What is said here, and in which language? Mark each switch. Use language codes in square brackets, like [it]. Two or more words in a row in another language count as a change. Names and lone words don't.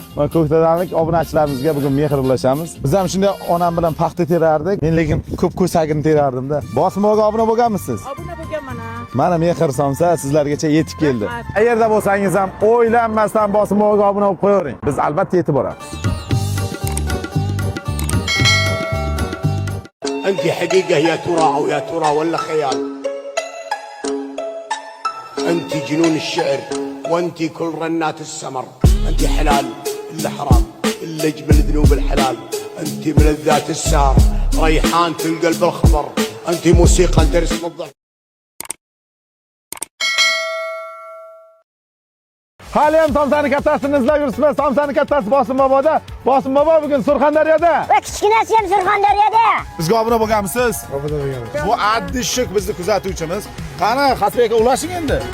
[uz] Mana ko'kdalanlik obunachilarimizga bugun mehr ulashamiz. Biz ham shunday onam bilan paxta terardik. Men lekin ko'p ko'sagini terardim-da. Bosim bog'ga obuna bo'lganmisiz? Obuna bo'lganman. Mana mehr somsa sizlargacha yetib keldi. Qayerda bo'lsangiz ham o'ylanmasdan bosim bog'ga obuna bo'lib qo'ying. Biz albatta yetib boramiz. [ar] أنت حقيقة يا ترى أو يا ترى ولا خيال؟ أنت جنون الشعر وأنت كل رنات السمر. أنت حلال إلا حرام إلا جبل ذنوب الحلال. أنت ملذات السهر ريحان القلب الخضر. أنت موسيقى ترسم الضحك. [uz] Hali ham somsani kattasini izlab yuribsiz. Somsani kattasi Bosim boboda. Bosim bobo bugun Surxondaryoda. Va kichkinasi ham Surxondaryoda. Bizga obuna bo'lganmisiz? Obuna bo'lganmiz. Bu addi shuk bizni kuzatuvchimiz. Qani, Xasbek aka ulashing endi.